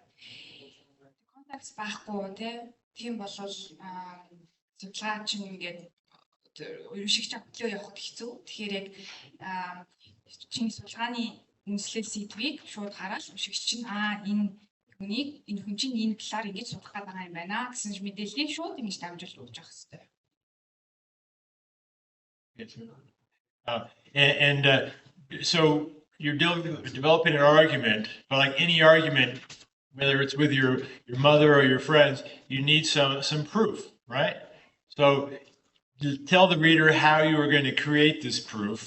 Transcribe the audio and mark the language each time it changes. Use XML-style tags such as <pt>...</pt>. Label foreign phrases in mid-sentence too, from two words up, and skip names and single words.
<mn>Контекст байхгүй тийм болвол судалгаа чинь ингээд ерөнхийдөө хөтлөө явахд хэцүү. Тэгэхээр яг чинь судалгааны үндэслэл сэдвийг шууд хараад уншигч чинь энэ хүн чинь энэ талаар ингэж судах гэдэг юм байна гэсэн мэдээллийг шууд ингэж дамжуулж өгч явах хэрэгтэй.</mn> <en>So you're developing an argument, but like any argument, whether it's with your mother or your friends, you need some proof, right? So to tell the reader how you are going to create this proof.</en>